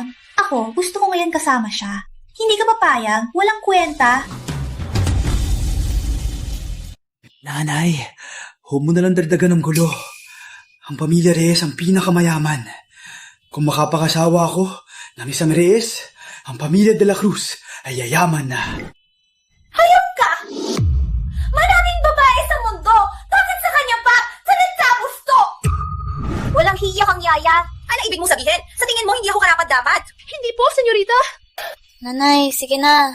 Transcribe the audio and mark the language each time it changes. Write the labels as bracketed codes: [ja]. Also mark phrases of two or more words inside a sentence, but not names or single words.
[tl] Ako, gusto ko ngayon kasama siya. Hindi ka papayag. Walang kwenta. Nanay, huwag mo nalang dagdagan ng gulo. Ang pamilya Reyes ang pinakamayaman. Kung makapakasawa ako ng isang Reyes, ang pamilya de la Cruz ay yayaman na. Hayop ka! Maraming babae sa mundo! Bakit sa kanya pa? Sanatapos to! Walang hiya kang yaya. Ano ibig mong sabihin? Sa tingin mo, hindi ako karapat-dapat? Hindi po, senyorita. Nanay, sige na.